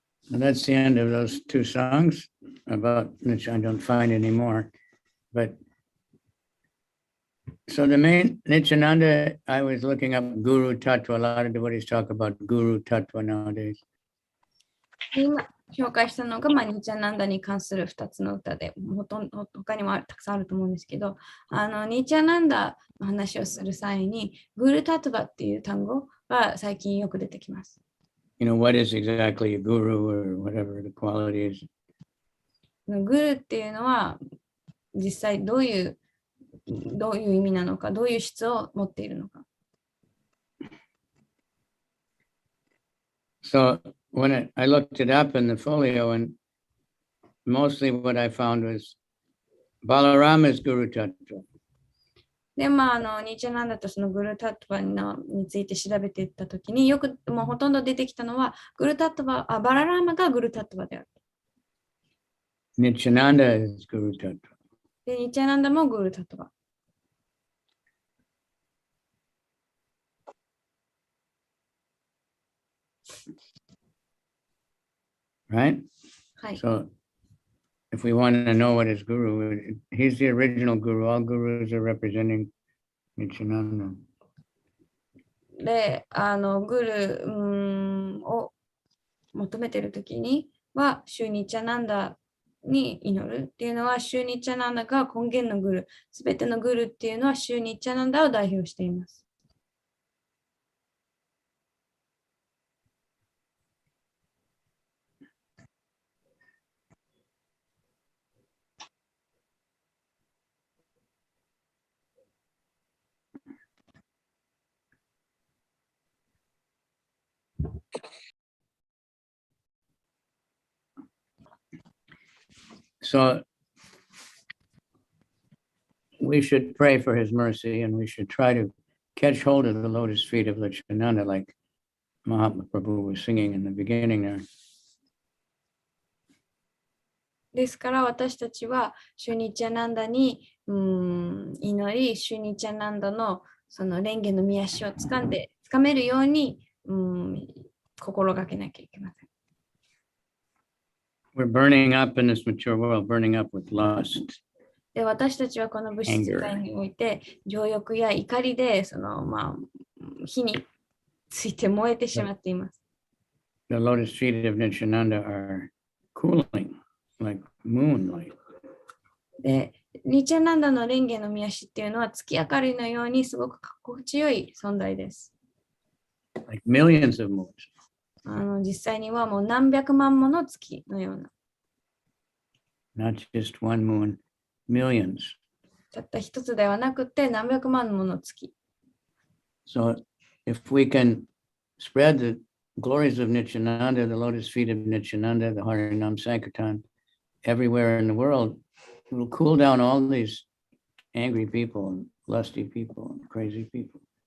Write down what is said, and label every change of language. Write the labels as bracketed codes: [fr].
[en] That's the end of those two songs, about which I don't find anymore. But so the main Nityananda, I was looking up Guru Tattva. A lot of devotees talk about Guru Tattva nowadays. [ja] 今紹介したのが、ニチャナンダに関する2つの歌で、他にもたくさんあると思うんですけど、ニチャナンダの話をする際に、グルタトバっていう単語が最近よく出てきます。 [en] You know, what is exactly a guru or whatever the quality is? [ja] グルっていうのは、実際どういう意味なのか、どういう質を持っているのか。 [en] So when I looked it up in the folio, and mostly what I found was Balarama is Guru Tattva. [ja] で、ニチャナンダとそのグルタトバについて調べていったときによくもうほとんど出てきたのはグルタトバ、バララーマがグルタトバである。 [en] Nityananda is Guru Tattva. [ja] で、ニチャナンダもグルタトバ。 [en] Right? [ja] はい。 [en] So if we want to know what is Guru, he's the original Guru. All Gurus are representing Nityananda. [ja] で、グルを求めているときには、シュニチャナンダに祈るっていうのは、シュニチャナンダが根源のグル、すべてのグルっていうのはシュニチャナンダを代表しています。 [en] So we should pray for his mercy, and we should try to catch hold of the lotus feet of Nityananda, like Mahatma Prabhu was singing in the beginning there. [ja] ですから私たちはシュニチャナンダに祈り、シュニチャナンダのその蓮華の御足をつかめるように心がけなきゃいけません。 [en] We're burning up in this mature world, burning up with lust. [ja] で、私たちはこの物質界において情欲や怒りでその火について燃えてしまっています。 [en] The lotus feet of Nityananda are cooling, like moonlight. [ja] で、ニチャナンダの蓮華の御足っていうのは月明かりのようにすごく心地よい存在です。 [en] Like millions of moons. [ja] 実際にはもう何百万もの月のような。 [en] Not just one moon, millions. [ja] たった一つではなくて何百万もの月。 [en] So if we can spread the glories of Nityananda, the lotus feet of Nityananda, the Harinam Sankirtan, everywhere in the world, it will cool down all these angry people and lusty people and crazy people.